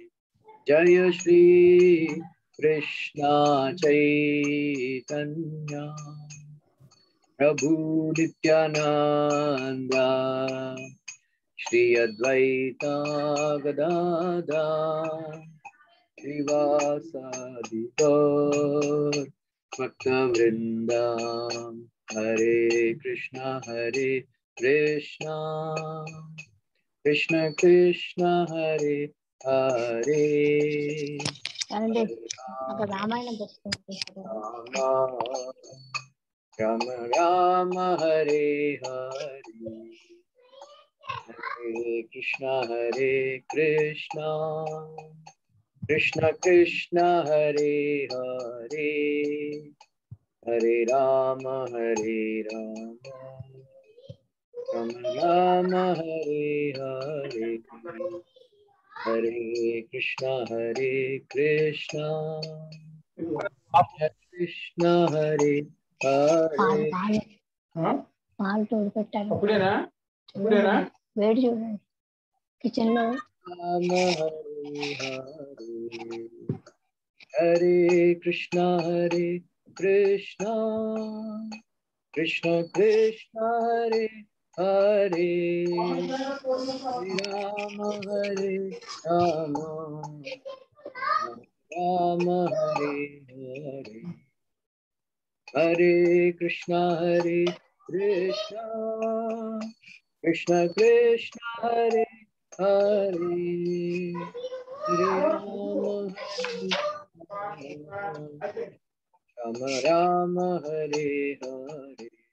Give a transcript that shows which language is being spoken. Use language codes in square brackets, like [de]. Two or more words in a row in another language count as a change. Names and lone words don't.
[sa] जय श्री कृष्णा चैतन्य प्रभु नित्यानंदा श्री अद्वैता गदाधर श्रीवासादि गौर भक्तवृंदा। हरे कृष्णा कृष्ण कृष्ण हरे हरे [te] అంటే [sa] हरे [te] అక్కడ రామాయణం తెచ్చుకుంటే [sa] राम राम हरे हरे हरे कृष्णा कृष्ण कृष्ण हरे हरे हरे राम राम राम हरे हरे हरे कृष्णा कृष्ण हरे [te] పాలు [sa] हरे। [te] పాలు తోడు పెట్టాలి అప్పుడేనా అప్పుడేనా వేడి చూడండి కిచెన్ లో [sa] राम हरे हरे हरे कृष्णा कृष्ण कृष्ण हरे हरे राम राम हरे हरे हरे कृष्णा कृष्ण कृष्ण हरे हरे हरे राम राम हरे हरे।